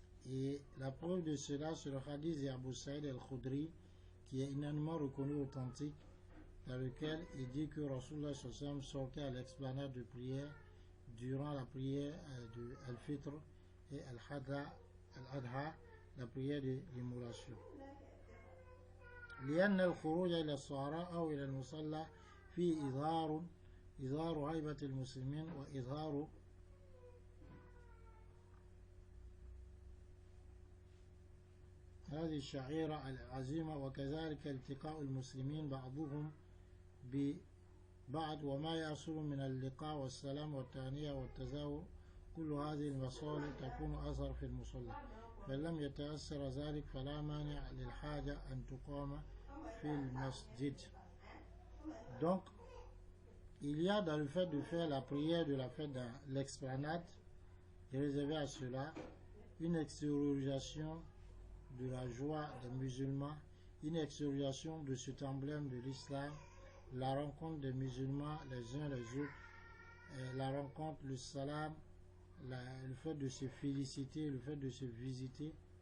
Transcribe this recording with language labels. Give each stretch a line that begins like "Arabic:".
French: Et la preuve de cela, c'est le hadith d'Abu Sa'id al-Khudri, qui est unanimement reconnu authentique, dans lequel il dit que Rasulullah sallallahu alayhi wa sallam sortait à l'explanade de prière durant la prière de Al-Fitr et Al-Adha, la prière de l'immolation.
Arabic: لأن الخروج إلى الصحراء أو إلى المصلى فيه إظهار هيبة المسلمين وإظهار هذه الشعيرة العظيمة، وكذلك التقاء المسلمين بعضهم ببعض وما يحصل من اللقاء والسلام والتهنئة والتزاور. كل هذه المصالح تكون أثر في المصلى، فلم يتأثر ذلك فلا مانع للحاجة أن تقام في المسجد.
French: Donc, il y a dans le fait de faire la prière de la fête dans l'explanade, réservé à cela, une extériorisation de la joie des musulmans, une extériorisation de cet emblème de l'islam, la rencontre des musulmans les uns les autres, la rencontre, le salam, le fait de se féliciter, le fait de se visiter.